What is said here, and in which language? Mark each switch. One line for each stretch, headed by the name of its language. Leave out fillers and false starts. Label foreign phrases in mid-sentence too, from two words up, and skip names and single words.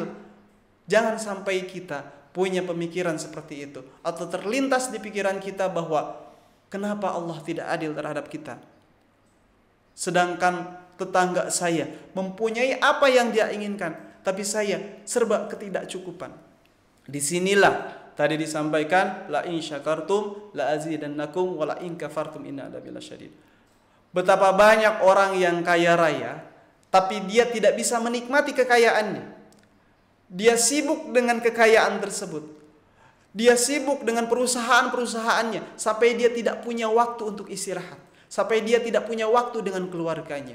Indonesian: Jangan sampai kita punya pemikiran seperti itu, atau terlintas di pikiran kita bahwa kenapa Allah tidak adil terhadap kita, sedangkan tetangga saya mempunyai apa yang dia inginkan, tapi saya serba ketidakcukupan. Disinilah tadi disampaikan
Arabic: لئن شكرتم لأزيدنكم ولئن كفرتم إن عذابي لشديد.
Indonesian: Betapa banyak orang yang kaya raya tapi dia tidak bisa menikmati kekayaannya. Dia sibuk dengan kekayaan tersebut. Dia sibuk dengan perusahaan-perusahaannya sampai dia tidak punya waktu untuk istirahat, sampai dia tidak punya waktu dengan keluarganya.